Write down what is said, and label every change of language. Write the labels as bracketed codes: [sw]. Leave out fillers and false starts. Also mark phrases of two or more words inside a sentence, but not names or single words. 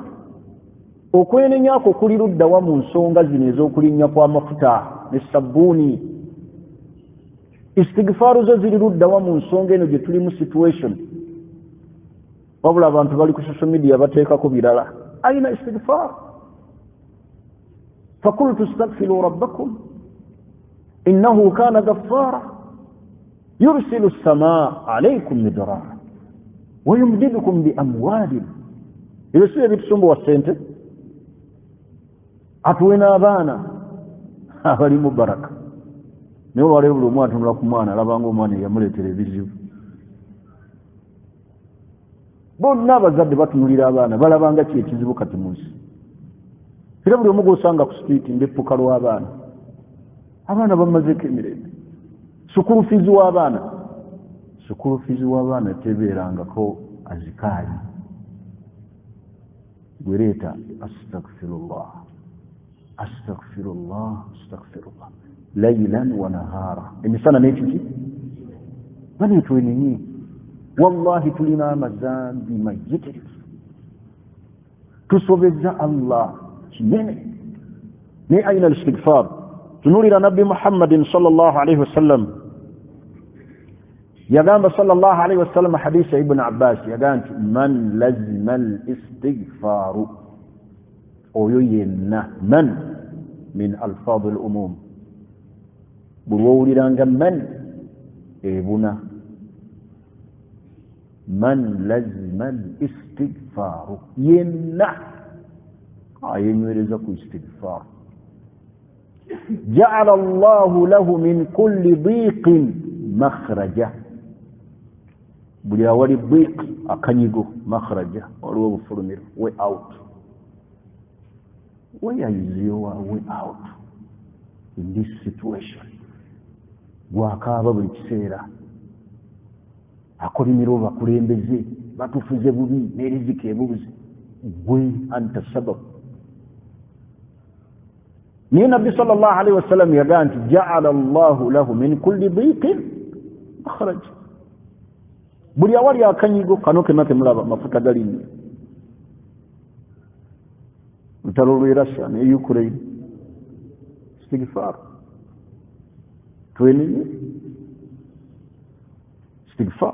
[lg] okwenenyako kuli luddawa mu nsonga zino ez'okulinnya kw'amafuta ne sabbuuni. istighfaru zo ziri luddawa mu nsonga eno gye tuli mu situation, wabula abantu bali ku [en] social media [lg] bateekako birala. [ar] أين الاستغفار. فقلت استغفروا ربكم إنه كان غفارا يرسل السماء عليكم مدرارا ويمددكم بأموال. [lg] ebyo si ebitusumbuwa ssente, atuwe n'abaana abalimu baraka. naye olwaleero buli omu atunula ku mwana alabanga omwana eyamuleetera ebizibu. bonna abazadde batunulira abaana balabanga ki ekizibu kati mu nsi. era buli omu gw'osanga ku sitiiti ng'eppuka lw'abaana, abaana bamazeeko emirembe. sukulu fiizi w'abaana tebeerangako azikaali. [ar] gwereeta أستغفر الله أستغفر الله أستغفر الله ليلا ونهارا, [lg] emisana n'ekiki baneetweninye. wallahi tulina amazambi mayitirivu, tusobezza Allah kinene. naye [ar] أين الاستغفار? [lg] tunuulira nabbi muhammadin [ar] صلى الله عليه وسلم [lg] yagamba [ar] صلى الله عليه وسلم [lg] hadisi ya ibn abbas yagamba nti [ar] من لزم الاستغفار, [lg] oyo yenna, [ar] من من ألفاظ العموم, [lg] buli wowuliranga man ebuna. [ar] من لزم الاستغفار, [lg] yenna ayenywereza ku istighfar, [ar] جعل الله له من كل ضيق مخرجا. [lg] buli awali dhiq akanyigo, makhraja waliwo obufulumiro, [en] way out. where is your way out in this situation? [lg] gwakaaba buli kiseera, akolimira bakulembeze batufuze bubi n'erizika ebubuzi, gwe [ar] أنت سبب. [lg] naye nabbi [ar] صلى الله عليه وسلم [lg] yagamba nti [ar] جعل الله له من كل ضيق مخرج. [lg] buli awali akanyigo, kano kena temulaba mafuta galinnya, lutalo lw'e Russia ne Ukraine, istighfar. twenye istighfar.